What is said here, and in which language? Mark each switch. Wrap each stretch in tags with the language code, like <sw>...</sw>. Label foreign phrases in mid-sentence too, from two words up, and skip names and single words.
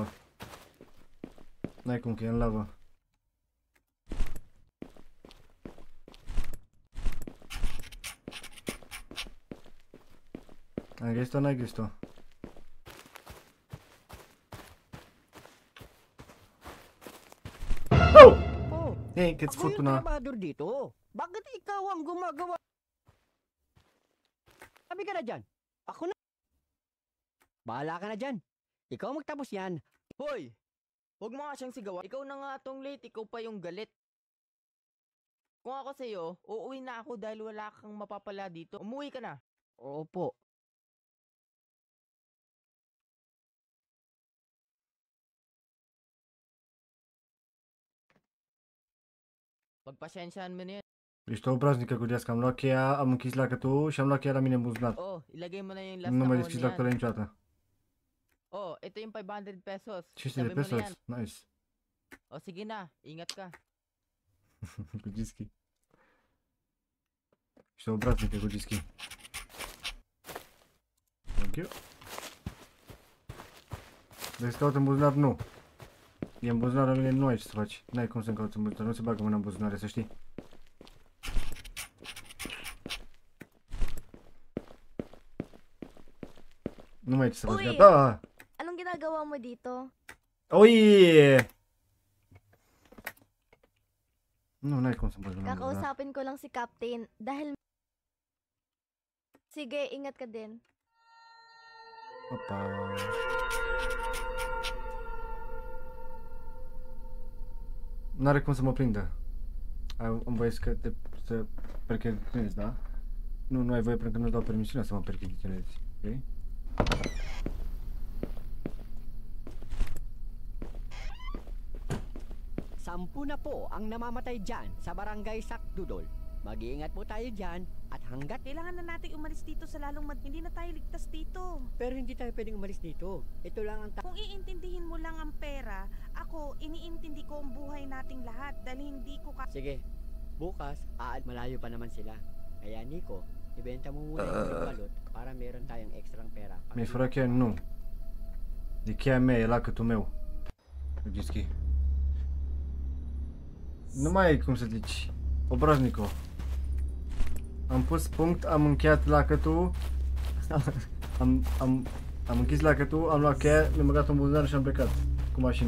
<ro>N-ai cum că e în lavă. Ai găsit-o, n-ai găsit-o? Oh! Hey, cât furtuna.</ro> <tl>Dito. Bakit ikaw ang gumagawa? Sabi ka na dyan. Ako na. Bahala ka na dyan. Ikaw magtapos yan. Hoy! Huwag mo nga siyang sigawan. Ikaw na nga tong late, ikaw pa yung galit. Kung ako sa'yo, uuwi na ako dahil wala kang mapapala dito. Umuwi ka na. Opo. Pagpasyensyahan mo na yun.</tl> <ro>Ești o obraznică, Gudească. Am luat cheia, am închis lacătul și am luat cheia la mine în buzunar.</ro> <tl>Ilagay mo na yung last</tl> <ro>Nu mai</ro> <tl>na</tl> <ro>deschis lacătul niciodată.</ro> <tl>Ito yung 500 pesos.</tl> <ro>500 de pesos? Nice.</ro> <tl>Sige na, ingat ka.</tl> <ro>Gugiski. Ești o obraznică, Gugiski.</ro> <en>Thank you.</en> <ro>Vrei să caut în buzunar? Nu. E în buzunar la mine, nu ai ce să faci. N-ai cum să-mi cauți în buzunar, nu se bagă mâna în buzunare, să știi. Nu mai ai ce să faci, gata!</ro> <tl>Anong ginagawa mo dito? Ui!</tl> <ro>Nu, n-ai cum să bagi mâna în buzunar.</ro> <tl>Kakausapin ko lang si Captain dahil... Sige, ingat ka din.</tl> <ro>Opa. N-are cum să mă prindă. Am voie să percheziționezi, da? Nu ai voie pentru că nu-ți dau permisiunea să mă percheziționezi, ok?</ro> <tl>Sampu na po ang namamatay dyan sa barangay Sakdudol. Mag-iingat po tayo dyan at hanggat... Kailangan na nating umalis dito sa lalong hindi na tayo ligtas dito. Pero hindi tayo pwedeng umalis dito. Ito lang ang... Kung iintindihin mo lang ang pera, ako, iniintindi ko ang buhay nating lahat dahil hindi ko Sige, bukas, malayo pa naman sila. Kaya Nico, ibenta mo muna yung balot para meron tayong extrang pera.</tl> <ro>Mi frate, nu. De cheia mea e lacătul meu. Gischi. Nu mai ai cum să zici. Obraznico. Am pus punct, am încheiat lacătul. am închis lacătul, am luat cheia, mi-am băgat în buzunar și am plecat cu mașina.</ro>